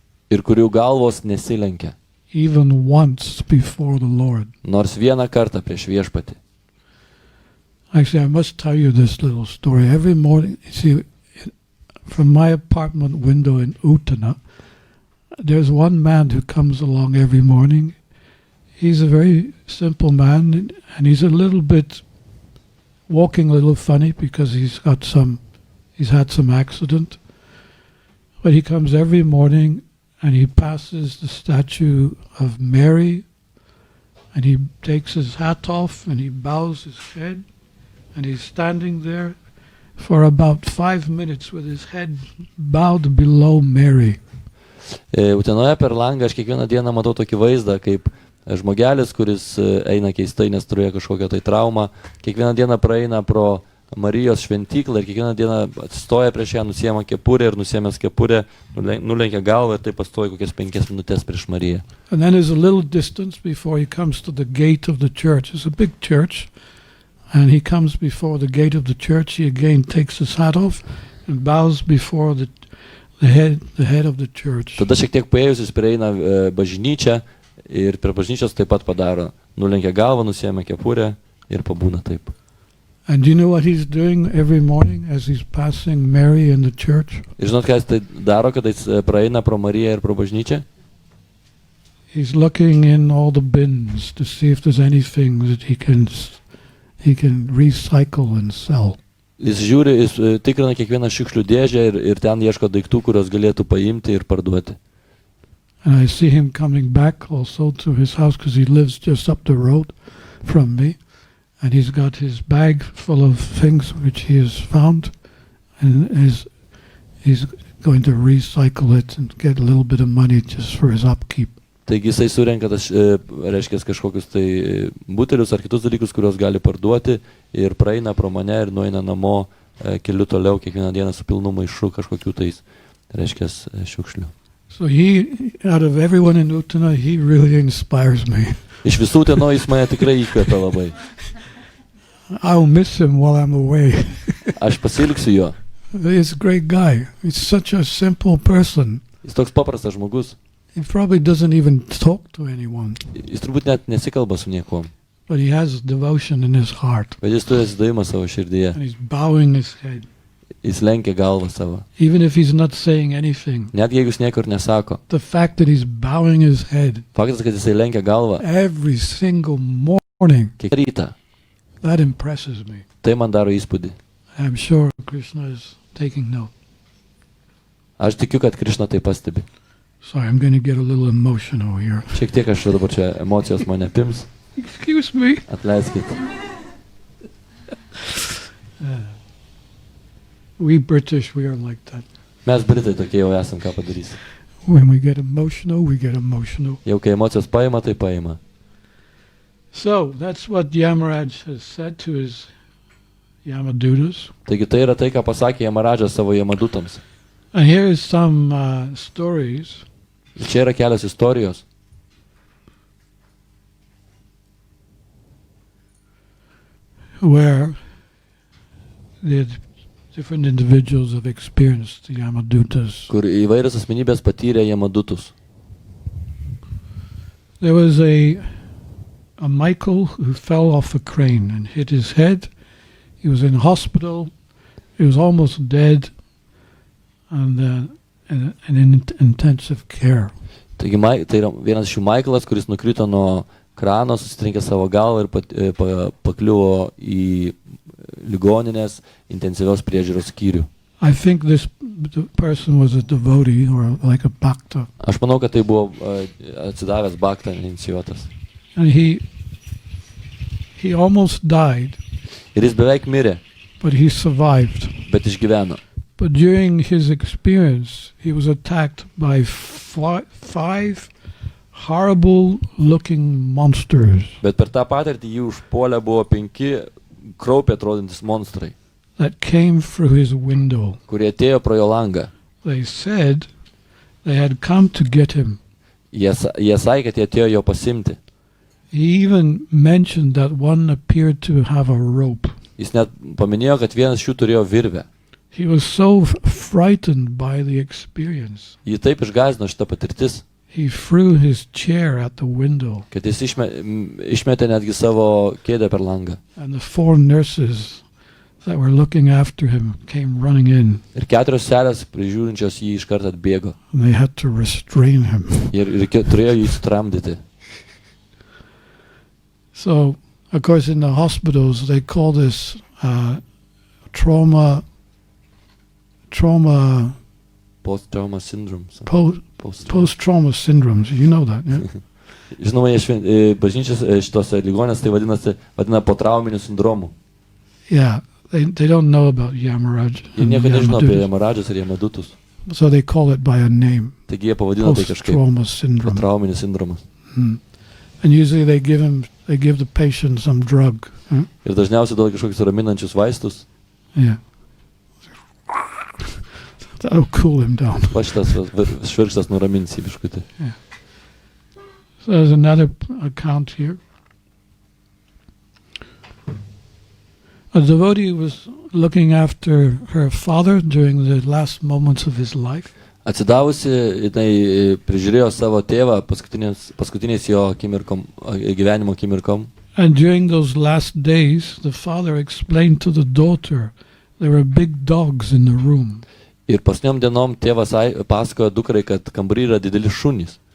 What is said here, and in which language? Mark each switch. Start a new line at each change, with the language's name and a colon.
Lithuanian: Ir kurių galvos nesilenkia.
English: even once before the Lord.
Lithuanian: Nors vieną kartą prieš viešpatį.
English: Actually, I must tell you this little story. Every morning, you see, from my apartment window in Uttana, there's one man who comes along every morning. He's a very simple man, and he's a little bit walking a little funny because he's had some accident. But he comes every morning and he passes the statue of Mary, and he takes his hat off and he bows his head, and he's standing there for about 5 minutes with his head bowed below Mary.
Lithuanian: Utenoje per langą aš kiekvieną dieną matau tokį vaizdą, kaip žmogelis, kuris eina keistai, nes turėjo kažkokią tai traumą, kiekvieną dieną praeina pro Marijos šventyklą ir kiekvieną dieną atsistoja prieš ją, nusiema kepurę ir nusiemęs kepurę, nulenkia galvą ir taip pastoja kokias 5 minutės prieš Mariją.
English: And then there's a little distance before he comes to the gate of the church. It's a big church, and he comes before the gate of the church. He again takes his hat off and bows before the head of the church.
Lithuanian: Tada šiek tiek paėjus jis prieina bažnyčią ir prie bažnyčios taip pat padaro. Nulenkia galvą, nusiema kepurę ir pabūna taip.
English: And do you know what he's doing every morning as he's passing Mary in the church?
Lithuanian: Ir žinot, ką jis tai daro, kad jis praeina pro Mariją ir pro bažnyčią?
English: He's looking in all the bins to see if there's anything that he can recycle and sell.
Lithuanian: Jis žiūri, jis tikrina kiekvieną šiukšlių dėžę ir ten ieško daiktų, kurios galėtų paimti ir parduoti.
English: And I see him coming back also to his house because he lives just up the road from me. And he's got his bag full of things which he has found, and he's going to recycle it and get a little bit of money just for his upkeep.
Lithuanian: Taigi jisai surenka reiškia kažkokius tai butelius ar kitus dalykus, kuriuos gali parduoti ir praeina pro mane ir nueina namo keliu toliau kiekvieną dieną su pilnu maišu kažkokių tais, reiškia, šiukšlių.
English: So out of everyone in Uttana, he really inspires me.
Lithuanian: Iš visų tenų jis mane tikrai įkvepia labai.
English: I'll miss him while I'm away.
Lithuanian: Aš pasilgsiu jo.
English: He's a great guy. He's such a simple person.
Lithuanian: Jis toks paprastas žmogus.
English: He probably doesn't even talk to anyone.
Lithuanian: Jis turbūt net nesikalba su niekuom.
English: But he has devotion in his heart.
Lithuanian: Bet jis turi atsidavimą savo širdyje.
English: And he's bowing his head.
Lithuanian: Jis lenkia galvą savo.
English: Even if he's not saying anything.
Lithuanian: Net jeigu jis niekur nesako.
English: The fact that he's bowing his head.
Lithuanian: Faktas, kad jisai lenkia galvą.
English: Every single morning.
Lithuanian: Kiekvieną rytą.
English: That impresses me.
Lithuanian: Tai man daro įspūdį.
English: I'm sure Krishna is taking note.
Lithuanian: Aš tikiu, kad Krišna tai pastebi.
English: Sorry, I'm going to get a little emotional here.
Lithuanian: Šiek tiek aš dabar čia emocijos mane pims.
English: Excuse me.
Lithuanian: Atleiskit.
English: We British, we are like that.
Lithuanian: Mes Britai tokie jau esam, ką padarysim.
English: When we get emotional, we get emotional.
Lithuanian: Jau kai emocijos paima, tai paima.
English: So, that's what Yamaraj has said to his Yamadutas.
Lithuanian: Taigi tai yra tai, ką pasakė Yamarajas savo Yamadutams.
English: And here is some stories.
Lithuanian: Čia yra kelios istorijos.
English: Where the different individuals have experienced the Yamadutas.
Lithuanian: Kur įvairios asmenybės patyrė Yamadutus.
English: There was a Michael who fell off a crane and hit his head. He was in hospital. He was almost dead and in intensive care.
Lithuanian: Taigi tai yra vienas iš jų Michaelas, kuris nukrito nuo krano, susitrenkė savo galvą ir pakliuvo į ligoninės intensyvios priežiūros skyrių.
English: I think the person was a devotee or like a bhakta.
Lithuanian: Aš manau, kad tai buvo atsidavęs bhakta inicijuotas.
English: And he almost died.
Lithuanian: Ir jis beveik mirė.
English: But he survived.
Lithuanian: Bet išgyveno.
English: But during his experience, he was attacked by 5 horrible-looking monsters.
Lithuanian: Bet per tą patirtį jį užpuolę buvo 5 kraupiai atrodantis monstrai.
English: That came through his window.
Lithuanian: Kurie atėjo pro jo langą.
English: They said they had come to get him.
Lithuanian: Jie sakė, kad jie atėjo jo pasimti.
English: He even mentioned that one appeared to have a rope.
Lithuanian: Jis net paminėjo, kad vienas šių turėjo virvę.
English: He was so frightened by the experience.
Lithuanian: Jį taip išgąsdino šita patirtis,
English: He threw his chair at the window,
Lithuanian: kad jis išmetė netgi savo kėdę per langą.
English: and the 4 nurses that were looking after him came running in,
Lithuanian: Ir 4 seselės prižiūrinčios jį iš karto atbėgo.
English: and they had to restrain him.
Lithuanian: Ir turėjo jį sutramdyti.
English: So, of course, in the hospitals, they call this trauma, Post-trauma syndrome. post-trauma syndromes. You know that, yeah?
Lithuanian: Žinoma, bažnyčios šitose ligonės tai vadina potrauminiu sindromu.
English: Yeah, they don't know about Yamaraj.
Lithuanian: Jie nieko nežino apie Yamaradžas ir Yamadutus.
English: So they call it by a name,
Lithuanian: Taigi jie pavadino tai kažkaip
English: post-trauma syndrome.
Lithuanian: potrauminis sindromas.
English: And usually they give the patient some drug.
Lithuanian: Ir dažniausiai duoda kažkokius raminančius vaistus.
English: Yeah. That'll cool him down.
Lithuanian: Va šitas švirkštas nuramins jį biškutį.
English: So there's another account here. A devotee was looking after her father during the last moments of his life.
Lithuanian: Atsidavusi, jinai prižiūrėjo savo tėvą paskutiniais jo gyvenimo akimirkom.
English: And during those last days, the father explained to the daughter there were big dogs in the room.
Lithuanian: Ir pasniom dienom tėvas pasakojo dukrai, kad kambarį yra dideli šunys.